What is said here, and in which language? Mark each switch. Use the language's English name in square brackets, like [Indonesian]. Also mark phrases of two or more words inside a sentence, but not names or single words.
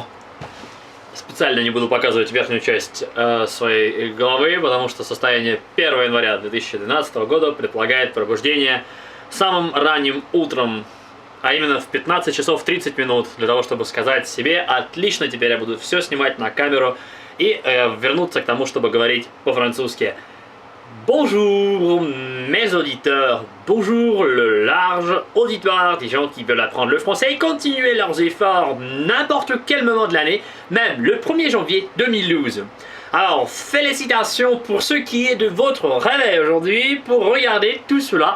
[Russian] Специально не буду показывать верхнюю часть своей головы, потому что состояние 1 января 2012 года предполагает пробуждение самым ранним утром, а именно в 15 часов 30 минут, для того, чтобы сказать себе: отлично, теперь я буду все снимать на камеру и вернуться к тому, чтобы говорить по-французски. [French] Bonjour mes auditeurs, bonjour le large auditoire des gens qui veulent apprendre le français et continuer leurs efforts n'importe quel moment de l'année, même le 1er janvier 2012. Alors félicitations pour ceux qui est de votre réveil aujourd'hui pour regarder tout cela.